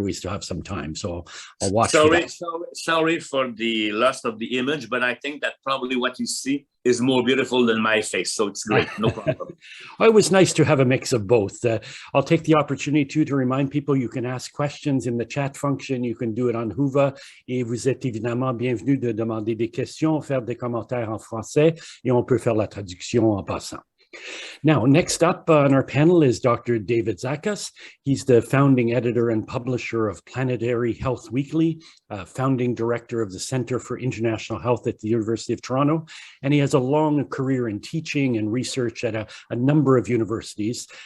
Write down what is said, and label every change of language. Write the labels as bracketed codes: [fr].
[en] We still have some time, so I'll watch. Sorry for the loss of the image, but I think that probably what you see is more beautiful than my face, so it's great, no problem. It was nice to have a mix of both. I'll take the opportunity to remind people you can ask questions in the chat function. You can do it on Whova, [fr] et vous êtes évidemment bienvenue de demander des questions, faire des commentaires en français, et on peut faire la traduction en passant. [en] Now, next up on our panel is Dr. David Zakas. He's the founding editor and publisher of Planetary Health Weekly, founding director of the Center for International Health at the University of Toronto, and he has a long career in teaching and research at a number of universities.